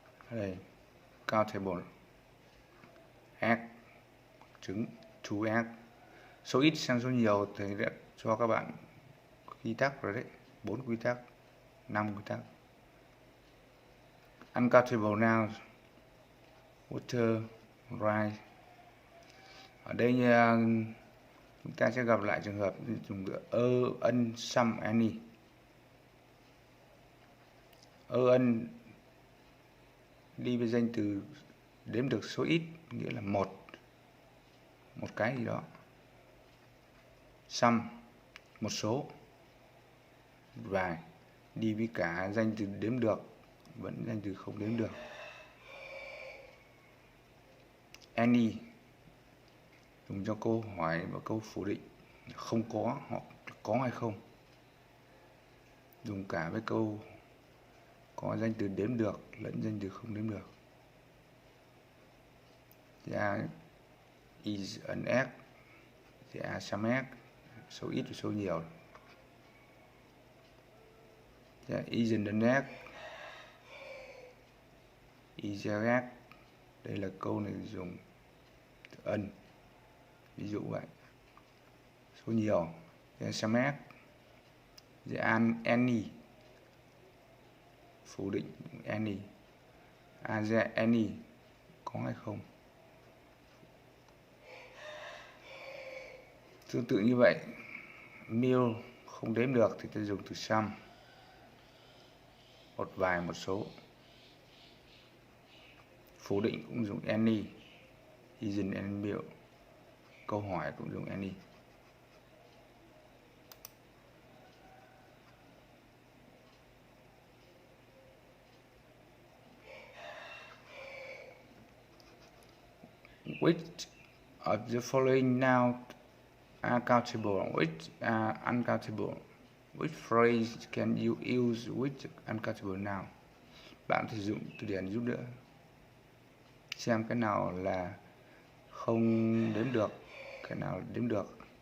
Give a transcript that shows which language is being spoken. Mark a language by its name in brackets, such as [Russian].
[English] Đây, countable, egg, trứng, two egg. [Vietnamese] Số ít sang số nhiều thì đã cho các bạn quy tắc rồi đấy, 4 quy tắc, 5 quy tắc. [English] Uncountable nouns, water, rice. [Vietnamese] Ở đây chúng ta sẽ gặp lại trường hợp dùng ân, some, any. Ân đi với danh từ đếm được số ít, nghĩa là một cái gì đó. Some, một số, vài, đi với cả danh từ đếm được, vẫn danh từ không đếm được. Any dùng cho câu hỏi và câu phủ định, không có hoặc có hay không. Dùng cả với câu có danh từ đếm được lẫn danh từ không đếm được. [English] There is an egg, there are some egg, [Vietnamese] số ít và số nhiều. [English] There isn't an egg, is there egg. [Vietnamese] Đây là câu này dùng từ ân, ví dụ vậy. Số nhiều, [English] there are some egg, there are any, [Vietnamese] phủ định [English] any, are there any, [Vietnamese] có hay không. Tương tự như vậy, meal không đếm được thì ta dùng từ some, một vài, một số. Phủ định cũng dùng any, [English] isn't any meal. [Vietnamese] Câu hỏi cũng dùng any. [English] Which of the following nouns are countable, which are uncountable? Which phrase can you use with uncountable noun? [Vietnamese] Bạn sử dụng từ điển giúp đỡ xem cái nào là không đếm được, cái nào đếm được.